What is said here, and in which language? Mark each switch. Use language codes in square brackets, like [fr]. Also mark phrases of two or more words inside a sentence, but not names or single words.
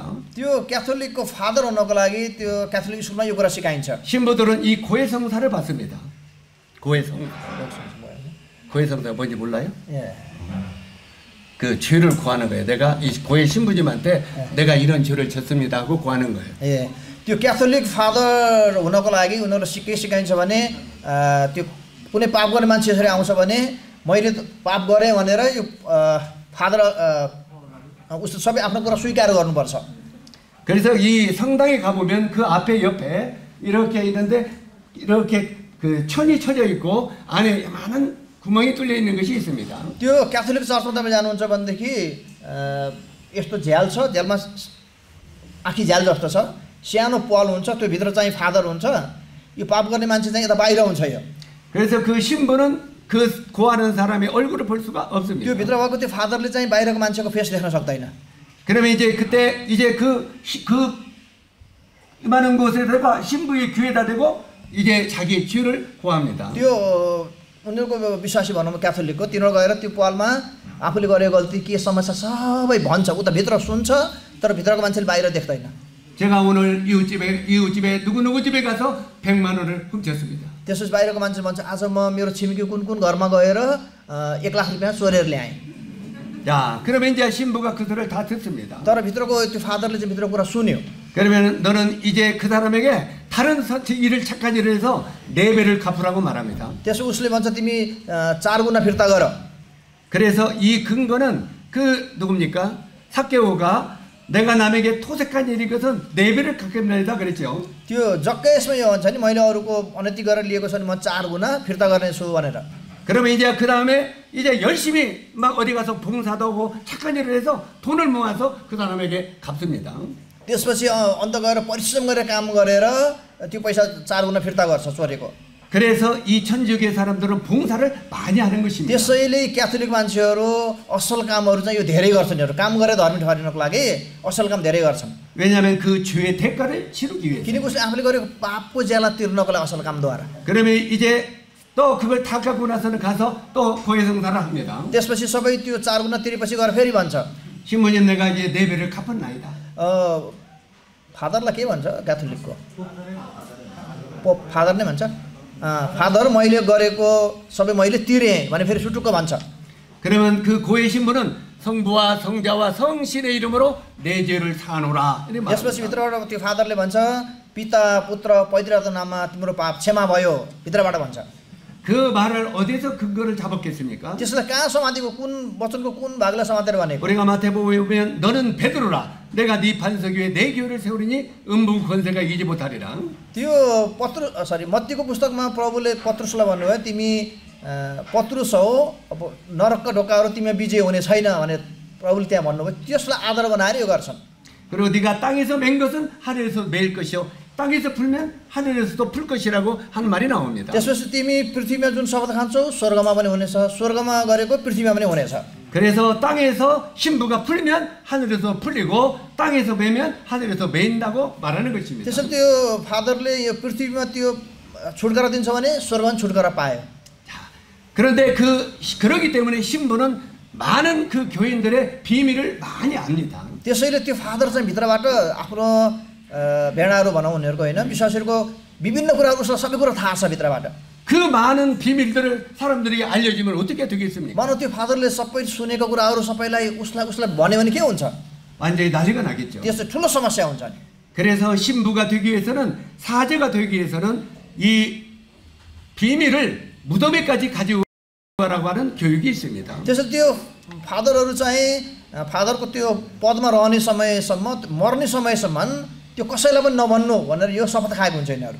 [ne] त्यो क्याथोलिकको फादर हुनको लागि त्यो क्याथोलिक स्कुलमा यो कुरा सिकाइन्छ। [ko] 신부들은 이 고해성사를 받습니다. 고해성사가 뭔지 몰라요? 예. 그 죄를 구하는 거예요. 내가 이 고해 신부님한테 내가 이런 죄를 졌습니다 하고 구하는 거예요. [ne] ए त्यो क्याथोलिक फादर हुनको लागि उनीहरूलाई सिकाइन्छ भने त्यो कुनै पाप गर्ने मान्छे यसरी आउँछ भने मैले पाप गरेँ भनेर यो फादर उसले सबै आफ्नो कुरा स्वीकार गर्नुपर्छ। [ko] 그래서 이 성당에 가보면 그 앞에 옆에 이렇게 있는데 이렇게 그 천이 쳐져 있고 안에 많은 구멍이 뚫려 있는 것이 있습니다. [ne] त्यो क्याथोलिक चर्चमा तपाईँ जानुहुन्छ भनेदेखि यस्तो झ्याल छ, झ्यालमा आँखी झ्याल जस्तो छ, सानो पल हुन्छ, त्यो भित्र चाहिँ फादर हुन्छ। यो पाप गर्ने मान्छे चाहिँ यता बाहिर हुन्छ। यो [ko] 그래서 그 신부는 그 고하는 사람의 얼굴을 볼 수가 없습니다. [ne] त्यो भित्र भएको त्यो फादरले चाहिँ बाहिरको मान्छेको फेस देख्न सक्दैन। [ko] 그러면 그때 그 많은 곳에다가 신부의 귀에다 대고 이제 자기 죄를 고합니다. [ne] त्यो उनीहरूको विश्वासी भनौँ क्याथोलिकको तिनीहरू गएर त्यो पलमा आफूले गरेको गल्ती के समस्या सबै भन्छ। उता भित्र सुन्छ तर भित्रको मान्छेले बाहिर देख्दैन। [ko] 제가 오늘 이웃집에 누구 집에 가서 100만 원을 훔쳤습니다. [ne] त्यसपछि बाहिरको मान्छे भन्छ आज म मेरो छिमेकी कुन घरमा गएर 1 लाख रुपियाँ चोरेर ल्याएँ। [ko] 자, 그러면 이제 신부가 그 소리를 다 듣습니다. [ne] तर भित्रको त्यो फादरले चाहिँ भित्रको कुरा सुन्यो। [ko] 그러면 너는 이제 그 사람에게 다른 착한 일을 해서 4배를 갚으라고 말합니다. [ne] त्यसो उसले भन्छ तिमी 4 गुणा फिर्ता गर। [ko] 그래서 이 근거는 그 누굽니까? 삭개오가 내가 남에게 토색한 일이 것은 4배를 갚겠나이다 그랬죠. [ne] त्यो जक्कै यसमा यो भन्छ नि मैले अरूको अनति गरेर लिएको छ भने म 4 गुणा फिर्ता गर्नेछु भनेर। [ko] 그러면 이제 그 다음에 이제 열심히 막 어디 가서 봉사도 하고 착한 일을 해서 돈을 모아서 그 사람에게 갚습니다. [ne] त्यसपछि अन्त गएर परिश्रम गरेर काम गरेर त्यो पैसा 4 गुणा फिर्ता गर्छ चोरेको। [ko] 그래서 이 천주교의 사람들은 봉사를 많이 하는 것입니다. [ne] त्यसैले क्याथोलिक मान्छेहरू असल कामहरू चाहिँ यो धेरै गर्छन्। यिनीहरू काम गरेर धर्मी ठहरिनको लागि असल काम धेरै गर्छन्। [ko] 왜냐하면 그 죄의 대가를 치르기 위해서. [ne] किनकि उसले आफूले गरेको पापको ज्याला तिर्नको लागि असल कामद्वारा। [ko] 그러면 이제 또 그걸 다 갖고 나서는 가서 또 고해성사를 합니다. [ne] त्यसपछि सबै त्यो 4 गुणा तिरेपछि गएर फेरि भन्छ [ko] 신부님 내가 이제 4배를 갚았나이다. [ne] फादरलाई के भन्छ क्याथोलिकको फादर नै भन्छ। फादर मैले गरेको सबै मैले तिरेँ भने फेरि सुटुक्क भन्छ। [ko] 그러면 그 고해 신부는 성부와 성자와 성신의 이름으로 내 죄를 사노라. [ne] त्यसपछि भित्रबाट त्यो फादरले भन्छ पिता पुत्र पवित्र आत्माको नाममा तिम्रो पाप क्षमा भयो भित्रबाट भन्छ। [ko] 그 말을 어디서 근거를 잡았겠습니까? [ne] त्यसलाई कहाँ समातेको कुन वचनको कुन भागलाई समातेर भनेको? [ko] 우리가 마태복음에 보면 너는 베드로라 내가 네 반석 위에 내 교회를 세우리니 음부 권세가 이기지 못하리라. [ne] त्यो मत्तीको पुस्तकमा प्रभुले पत्रुसलाई भन्नुभयो तिमी पत्रुस हो अब नरकका ढोकाहरू तिमी विजय हुने छैन भने प्रभुले त्यहाँ भन्नुभयो। त्यसलाई आधार बनाएर यो गर्छन्। [ko] 그리고 네가 땅에서 맨 것은 하늘에서 매일 것이요 땅에서 풀면 하늘에서도 풀 것이라고 하는 말이 나옵니다. [ne] त्यसपछि तिमी पृथ्वीमा जुन शब्द खान्छौ स्वर्गमा पनि हुनेछ, स्वर्गमा गरेको पृथ्वीमा पनि हुनेछ। [ko] 그래서 땅에서 신부가 풀면 하늘에서 풀리고 땅에서 매면 하늘에서 매인다고 말하는 것입니다. [ne] त्यसैले त्यो फादरले यो पृथ्वीमा त्यो छुटकारा दिन्छ भने स्वर्गमा छुटकारा पायो. [ko] 그런데 그러기 때문에 신부는 많은 그 교인들의 비밀을 많이 압니다. [ne] त्यसैले त्यो फादर चाहिँ भित्रबाट आफ्नो भेडाहरू भनौँ उनीहरूको होइन विश्वासीहरूको विभिन्न कुराहरू उसलाई सबै कुरा थाहा छ भित्रबाट. [ko] 그 많은 비밀들을 사람들이 알려주면 어떻게 되겠습니까? [ne] मानव त्यो फादरले सबै सुनेको कुराहरू सबैलाई उसलाई भन्यो भने के हुन्छ? [ko] 완전히 난리가 나겠죠. [ne] त्यसो ठुलो समस्या हुन्छ नि. [ko] 그래서 신부가 되기 위해서는 사제가 되기 위해서는 이 비밀을 무덤에까지 가지고 가라고 하는 교육이 있습니다. [ne] त्यसैले त्यो फादरहरू चाहिँ फादरको त्यो पदमा रहने समयसम्म मर्ने समयसम्म त्यो कसैलाई पनि नभन्नु भनेर यो शपथ खाएको हुन्छ यिनीहरू.